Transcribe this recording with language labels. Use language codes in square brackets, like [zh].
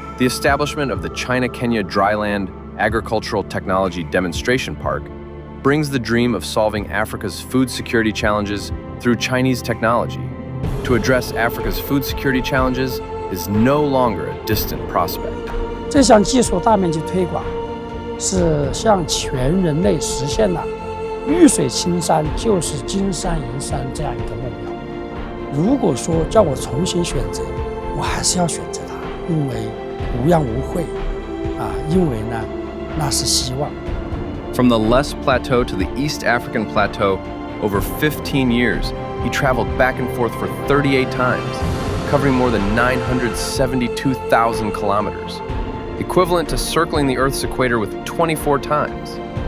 [en] The establishment of the China-Kenya Dryland Agricultural Technology Demonstration Park brings the dream of solving Africa's food security challenges through Chinese technology. To address Africa's food security challenges is no longer a distant prospect. [zh] 这项技术大面积推广，是向全人类实现了绿水青山就是金山银山这样一个目标。如果说叫我重新选择，我还是要选择它，因为无恙无悔，因为呢，那是希望。 [en] From the Loess Plateau to the East African Plateau, over 15 years, he traveled back and forth for 38 times, covering more than 972,000 kilometers, equivalent to circling the Earth's equator with 24 times.